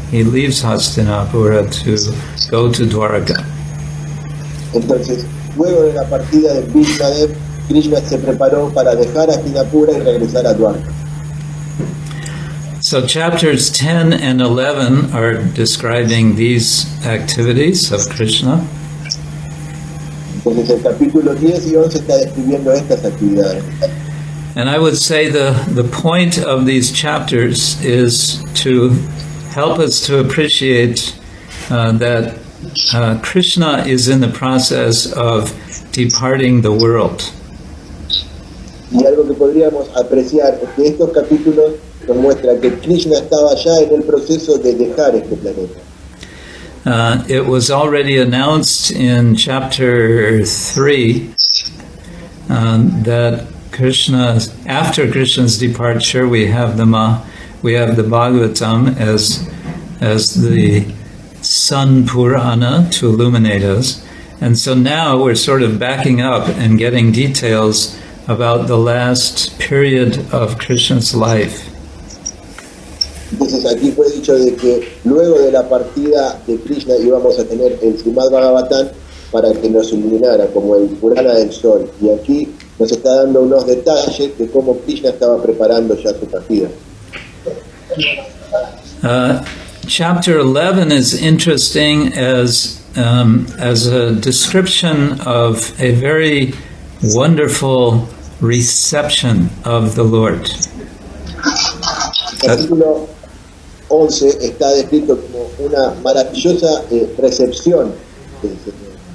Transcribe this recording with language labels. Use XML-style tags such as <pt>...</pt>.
<en>He leaves Hastinapura to go to Dwaraka.</en> <es>Entonces, luego de la partida de Bhishma, Krishna se preparó para dejar Hastinapura y regresar a Dwarka.</es> <en>So chapters 10 and 11 are describing these activities of Krishna.</en> <es>Entonces el capítulo 10 y 11 está describiendo estas actividades.</es> <en>And I would say the point of these chapters is to help us to appreciate that Krishna is in the process of departing the world.</en> <es>Y algo que podríamos apreciar es que estos capítulos nos muestran que Krishna estaba ya en el proceso de dejar este planeta.</es> <en>It was already announced in chapter 3 that after Krishna's departure, we have the Bhagavatam as the Sun Purana to illuminate us, and so now we're sort of backing up and getting details about the last period of Krishna's life.</en> <es>Entonces aquí fue dicho de que luego de la partida de Krishna íbamos a tener el Srimad-Bhagavatam para que nos iluminara como el Purana del Sol, y aquí nos está dando unos detalles de cómo Krishna estaba preparando ya su partida.</es> <en>Chapter 11 is interesting as a description of a very wonderful reception of the Lord.</en> <es>El capítulo 11 está descrito como una maravillosa recepción del Señor.</es>